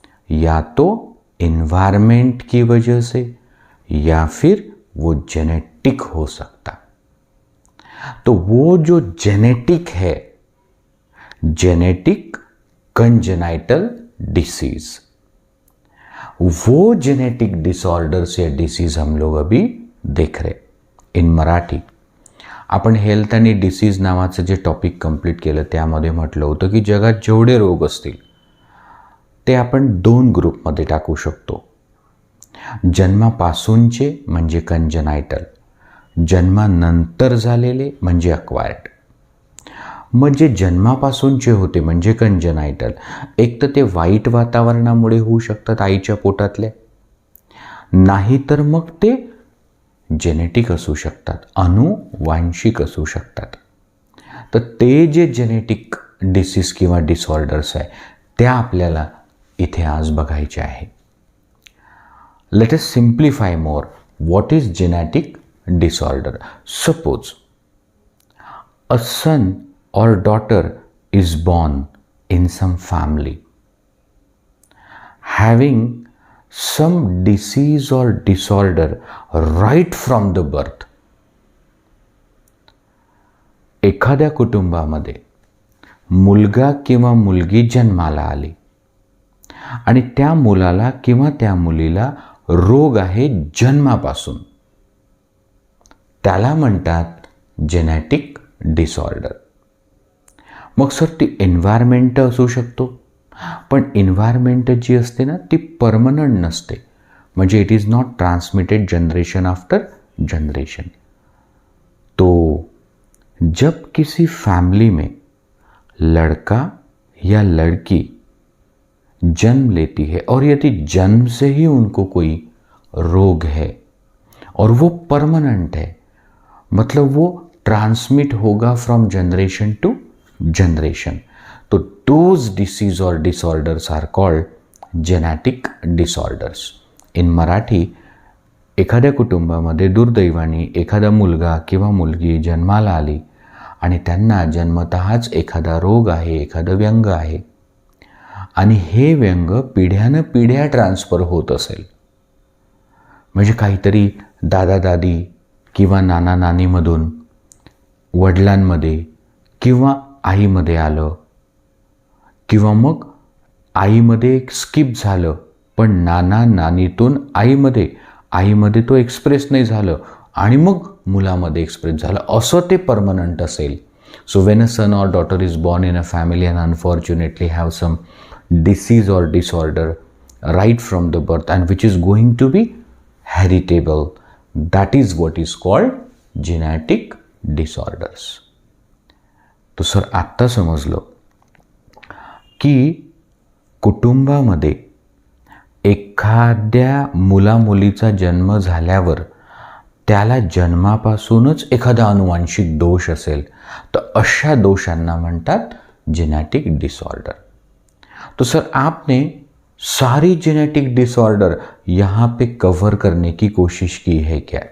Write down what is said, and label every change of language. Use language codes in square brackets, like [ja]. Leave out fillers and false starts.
[hi] या तो इन्वायरमेंट की वजह से या फिर वो जेनेटिक हो सकता. तो वो जो जेनेटिक है, जेनेटिक कंजेनाइटल डिसीज, वो जेनेटिक डिसऑर्डर्स या डिसीज हम लोग अभी देख रहे. [mr] इन मराठी आपण हेल्थ आणि डिसीज नावाचं जे टॉपिक कंप्लीट केलं त्यामध्ये म्हटलं होतं की जगात जेवढे रोग असतील ते आपण 2 ग्रुपमध्ये टाकू शकतो. जन्मापासूनचे म्हणजे कंजेनाइटल, जन्मानंतर झालेले म्हणजे अक्वायर्ड. म्हणजे जन्मापासूनचे होते म्हणजे कंजेनाइटल, एक तर ते वाईट वातावरणामुळे होऊ शकतात आईच्या पोटातल्या, नाही तर मग ते जेनेटिक असू शकतात, अनुवांशिक असू शकतात. तर ते जे जेनेटिक डिसीज किंवा डिसऑर्डर्स आहे त्या आपल्याला इथे आज बघायचे आहे. [en] Let us simplify more. What is genetic disorder? Suppose a son or daughter is born in some family having some disease or disorder right from the birth. [mr] एखाद्या कुटुंबामध्ये मुलगा किंवा मुलगी जन्माला आली आणि त्या मुलाला किंवा त्या मुलीला रोग आहे जन्मापासून, त्याला म्हणतात जेनेटिक डिसऑर्डर. मग सर ती एन्व्हायरमेंट असू शकतो, पण एन्व्हायरमेंट जी असते ना ती परमनंट नसते. [en] म्हणजे it is not transmitted generation after generation. [hi] तो जब किसी फैमिली में लड़का या लड़की जन्म लेती है और यदि जन्म से ही उनको कोई रोग है और वो परमानेंट है, मतलब वो ट्रांसमिट होगा [en] from generation to generation, [hi] तो दोज डिसीज और disorders [en] Are called genetic disorders. [mr] In Marathi एखाद्या कुटुंबामध्ये दुर्दैवाने एखादा मुलगा किंवा मुलगी जन्माला आली आणि त्यांना जन्मतःच एखादा रोग आहे, एखादं व्यंग आहे आणि हे व्यंग पिढ्यानं पिढ्या ट्रान्सफर होत असेल, म्हणजे काहीतरी दादा दादी किंवा नाना नानीमधून वडिलांमध्ये किंवा आईमध्ये आलं, किंवा मग आईमध्ये एक स्किप झालं पण नाना नानीतून आईमध्ये तो एक्सप्रेस नाही झालं आणि मग मुलामध्ये एक्सप्रेस झालं, असं ते परमनंट असेल. [en] So when a son or daughter is born in a family and unfortunately have some disease or disorder right from the birth and which is going to be heritable, that is what is called genetic disorders. [mr] तो sir आत्ता समजलं की कुटुंबामध्ये एखाद्या मुलामुलीचा जन्म झाल्यावर त्याला जन्मापासूनच एखादा अनुवांशिक दोष असेल तर अशा दोषांना म्हणतात जेनेटिक डिसऑर्डर. [hi] तो सर आपने सारी जेनेटिक डिसऑर्डर यहाँ पे कवर करने की कोशिश की है क्या?